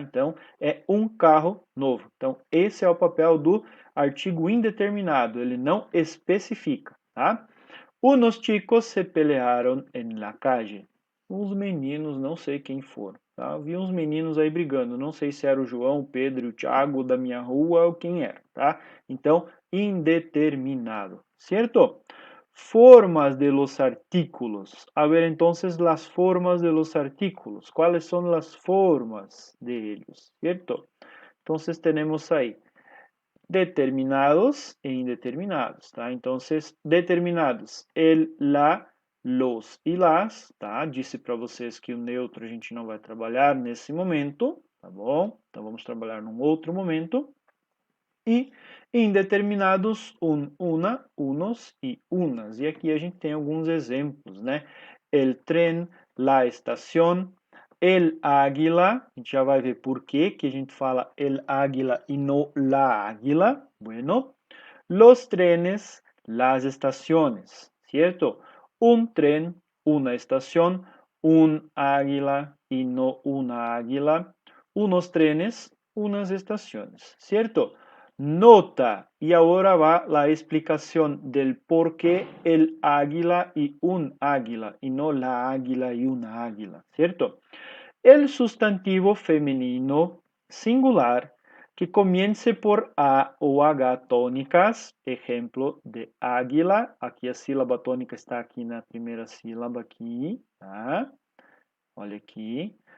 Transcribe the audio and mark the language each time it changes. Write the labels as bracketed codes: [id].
[pt] Então, é um carro novo. Então, esse é o papel do artigo indeterminado, ele não especifica, tá? [es] Unos chicos se pelearam en la calle. [pt] Uns meninos, não sei quem foram, tá? Vi uns meninos aí brigando, não sei se era o João, o Pedro, o Thiago da minha rua ou quem era, tá? Então, indeterminado, certo? [es] Formas de los artículos. A ver, entonces, las formas de los artículos. ¿Cuáles son las formas de ellos? ¿Cierto? Entonces, tenemos ahí determinados e indeterminados, tá? [pt] Então, determinados, el, la, los e las, tá? Disse para vocês que o neutro a gente não vai trabalhar nesse momento, tá bom? Então, vamos trabalhar num outro momento. E indeterminados, un, una, unos e unas. E aqui a gente tem alguns exemplos, né? [es] El tren, la estación, el águila, [pt] a gente já vai ver por que a gente fala el águila e não la águila. [es] Bueno, los trenes, las estaciones, ¿cierto? Un tren, una estación, un águila y no una águila, unos trenes, unas estaciones, ¿cierto? Nota, y ahora va la explicación del por qué el águila y un águila y no la águila y una águila, ¿cierto? El sustantivo femenino singular que comience por A ou H tônicas, [pt] exemplo de águila, aqui a sílaba tônica está aqui na primeira sílaba aqui, tá? Olha aqui.